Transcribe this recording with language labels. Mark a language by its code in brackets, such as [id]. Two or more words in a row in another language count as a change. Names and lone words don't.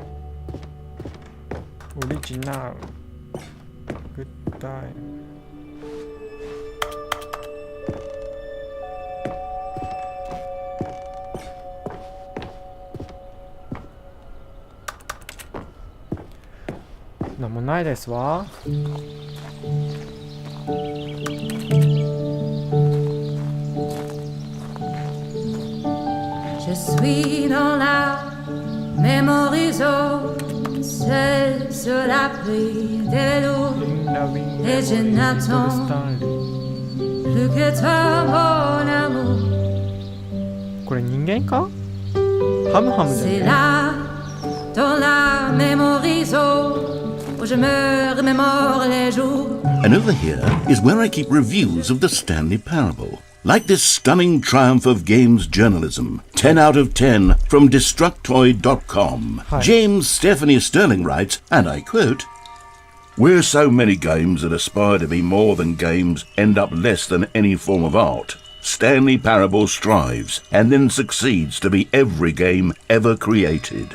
[en] Original. Good time. No, [ja] ないですわ。 [fr] Je suis dans la mémoire zone, seul sur la pluie des loups, et je n'attends plus que toi, mon amour. [ja] これ人間か？ハムハムじゃ [fr] C'est [ja] ね [fr] là, dans la mémoire zone, où je me remémore les jours. [en] And over here is where I keep reviews of the Stanley Parable. Like this stunning triumph of games journalism, 10 out of 10 from Destructoid.com. Hi. James Stephanie Sterling writes, and I quote, "Where so many games that aspire to be more than games end up less than any form of art, Stanley Parable strives and then succeeds to be every game ever created."